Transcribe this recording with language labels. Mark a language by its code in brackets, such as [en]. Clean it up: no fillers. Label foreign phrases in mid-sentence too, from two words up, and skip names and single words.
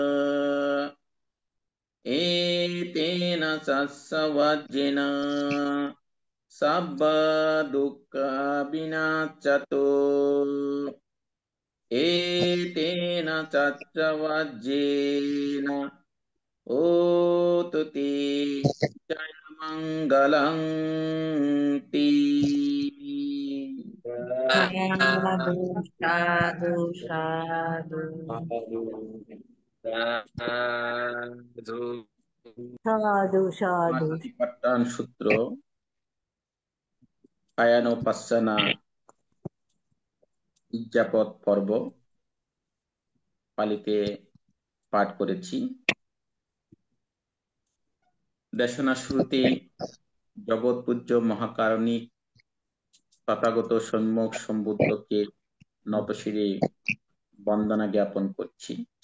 [pi] etena sassavajjena sabba dukkha vinaccato etena caccavajjena otuti jaya mangalang ti Sadhu, sadhu, sadhu. Sadhu, sadhu. [bn] Satipatthana সূত্র কায়ানোপাসনা ইজ্জাপদ পর্ব পালিতে পাঠ করেছি। দেশনা শুরুতে জগৎ পূজ্য মহাকারণিক তথাগত সম্যক সম্বুদ্ধকে নতশিরে বন্দনা জ্ঞাপন করছি।